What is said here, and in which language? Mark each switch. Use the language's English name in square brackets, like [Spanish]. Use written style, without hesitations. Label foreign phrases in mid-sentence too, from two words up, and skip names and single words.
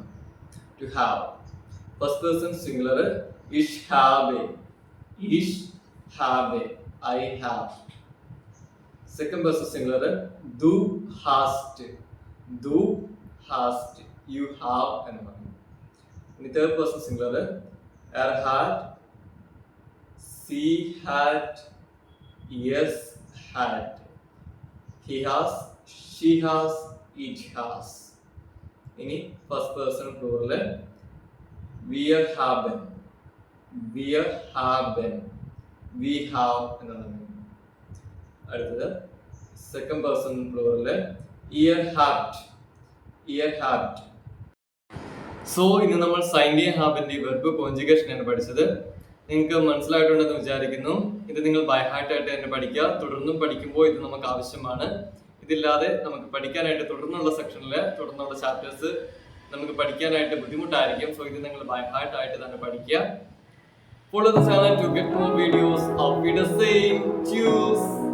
[English] to have, first person singular [German] ich habe, [English] I have. second person singular [German] du hast, [English] you have [Malayalam] എന്ന് പറഞ്ഞു. [English] ഇനി third person singular [German] er hat, sie hat, es hat, [English] he has, she has, it has. ഇനി first person plural [German] wir haben, [English] we have എന്നാണ്. അടുത്തത് second person plural [German] ihr habt. [Malayalam] സോ ഇന്ന് നമ്മൾ സൈൻഡിയ ഹാബിന്റെ [English] verb conjugation [Malayalam] ആണ് പഠിച്ചത്. നിങ്ങൾക്ക് മനസ്സിലായിട്ടുണ്ടെന്ന് വിചാരിക്കുന്നു. ഇത് നിങ്ങൾ [English] by heart [Malayalam] ആയിട്ട് തന്നെ പഠിക്കുക. തുടർന്നും പഠിക്കുമ്പോൾ ഇത് നമുക്ക് ആവശ്യമാണ്. ഇതില്ലാതെ നമുക്ക് പഠിക്കാനായിട്ട് തുടർന്നുള്ള സെക്ഷനില് തുടർന്നുള്ള ചാപ്റ്റേഴ്സ് നമുക്ക് പഠിക്കാനായിട്ട് ബുദ്ധിമുട്ടായിരിക്കും. സോ ഇത് നിങ്ങൾ [English] by heart [Malayalam] ആയിട്ട് തന്നെ പഠിക്കുക. [English] Follow the channel to get more videos of the same. Choose.